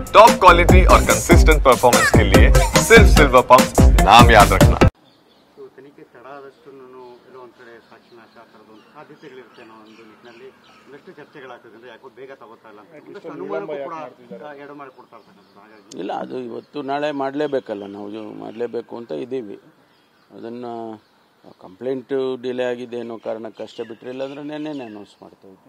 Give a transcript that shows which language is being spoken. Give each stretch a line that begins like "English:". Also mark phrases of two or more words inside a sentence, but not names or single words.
English: top quality
Hindi: और
English: consistent performance
Hindi: के लिए सिर्फ सिल्वर पंप नाम याद रखना।
Kannada: ತನಿಖೆ ತಡ ಆದಷ್ಟು ಎಲ್ಲೋ ಒಂದು ಕಡೆ ಸಾಕ್ಷಿ ನಾಶ ಆ ಥರದ ಒಂದು ಸಾಧ್ಯತೆಗಳಿರುತ್ತೆ ಅನ್ನೋ ಒಂದು ನಿಟ್ಟಿನಲ್ಲಿ ಒಂದಷ್ಟು ಚರ್ಚೆಗಳಾಗ್ತದೆ. ಯಾಕೋ ಬೇಗ ತಗೋತಾ ಇಲ್ಲ ಒಂದಷ್ಟು ಅನುಮಾನಕ್ಕೂ ಕೂಡ ಎಡೆ ಮಾಡಿಕೊಡ್ತಾ ಇರ್ತಕ್ಕಂಥದ್ದು. ಹಾಗಾಗಿ ಇಲ್ಲ, ಅದು ಇವತ್ತು ನಾಳೆ ಮಾಡಲೇಬೇಕಲ್ಲ, ನಾವು ಮಾಡಲೇಬೇಕು ಅಂತ ಇದ್ದೀವಿ. ಅದನ್ನು
English: complaint delay
Kannada: ಆಗಿದೆ ಅನ್ನೋ ಕಾರಣಕ್ಕೆ ಅಷ್ಟೇ ಬಿಟ್ಟರೆ, ಇಲ್ಲಾಂದ್ರೆ ನೆನ್ನೆ ಅನೌನ್ಸ್ ಮಾಡ್ತಾ ಇದ್ವಿ.